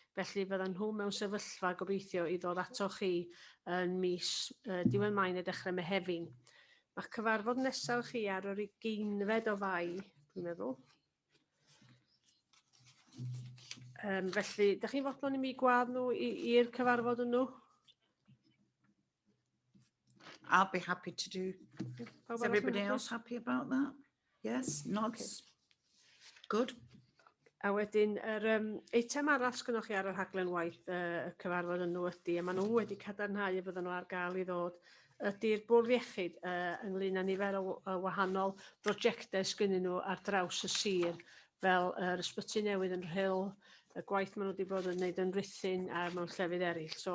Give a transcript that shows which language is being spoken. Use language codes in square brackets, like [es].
[cy] Felly fyddan nhw mewn sefyllfa gobeithio i ddod ato chi yn mis diwedd Mai neu dechrau Mehefin. Mae cyfarfod nesaf chi ar yr 20fed o Fai, dwi'n meddwl. Felly, ydych chi'n fodlon i mi gwadd nhw i'r cyfarfod nhw? [en] I'll be happy to do. Is everybody else happy about that? Yes, nods. Good. [cy] A wedyn, yr eitem arall sgynnoch chi ar yr rhaglen waith y cyfarfod nhw ydy, a maen nhw wedi cadarnhau y bydden nhw ar gael i ddod, ydy'r bwrdd iechyd ynglyn â nifer o wahanol brosiectau sgynnyn nhw ar draws y sir, fel yr ysbyty newydd yn Rhyl, y gwaith maen nhw wedi bod yn gwneud yn Rhuthun a mewn llefydd eraill.